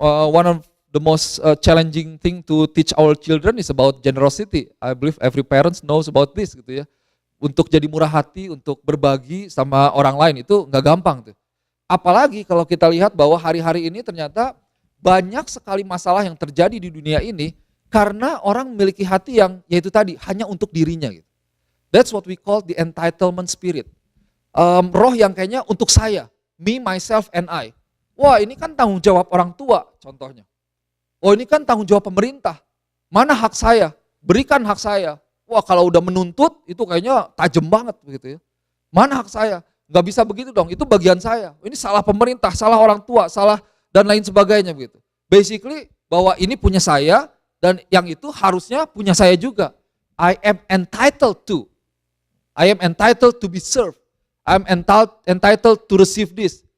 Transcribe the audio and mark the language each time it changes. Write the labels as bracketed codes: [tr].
[en] One of the most challenging thing to teach our children is about generosity. I believe every parent knows about this [id] gitu ya. Untuk jadi murah hati, untuk berbagi sama orang lain itu gak gampang tuh. Apalagi kalau kita lihat bahwa hari-hari ini ternyata banyak sekali masalah yang terjadi di dunia ini karena orang memiliki hati yang yaitu tadi hanya untuk dirinya gitu. [en] That's what we call the entitlement spirit. [id] Roh yang kayaknya untuk saya, [en] me, myself, and I. [id] Wah, ini kan tanggung jawab orang tua contohnya. Oh, ini kan tanggung jawab pemerintah. Mana hak saya? Berikan hak saya. Wah, kalau udah menuntut itu kayaknya tajam banget begitu ya. Mana hak saya? Gak bisa begitu dong, itu bagian saya. Ini salah pemerintah, salah orang tua, salah dan lain sebagainya begitu. Basically bahwa ini punya saya dan yang itu harusnya punya saya juga. [en] I am entitled to. I am entitled to be served. I am entitled to receive this.